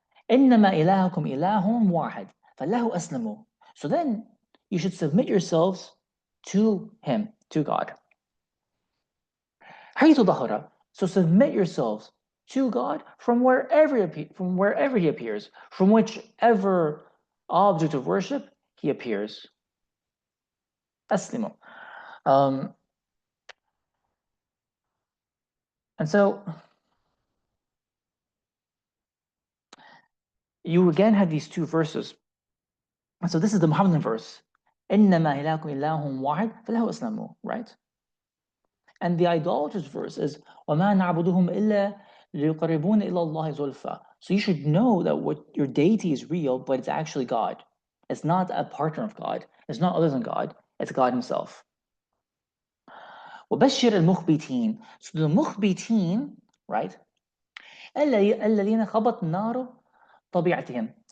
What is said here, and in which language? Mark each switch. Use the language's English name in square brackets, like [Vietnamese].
[Arabic] إنما إلهكم إله واحد فله أسلموا. [English] So then you should submit yourselves to Him, to God. [Arabic] حيث ظهر. [English] So submit yourselves to God from wherever He appears, from whichever object of worship He appears. [Arabic] أسلموا. [English] And so you again have these two verses. And so this is the Muhammadan verse. [Arabic] إنما إلهكم إله واحد فله أسلموا, [English] right? And the idolatrous verse is [Arabic] وَمَا نَعْبُدُهُمْ إِلَّا لِيُقَرِّبُونَ إِلَى اللَّهِ زُلْفَى. [English] So you should know that what your deity is real, but it's actually God. It's not a partner of God. It's not other than God. It's God Himself. [Arabic] وَبَشِّرِ الْمُخْبِتِينَ. [English] So the mukhbitin, right? [Arabic] الَّذِينَ خَبَطْ نَارُ طَبِيعَتِهِمْ.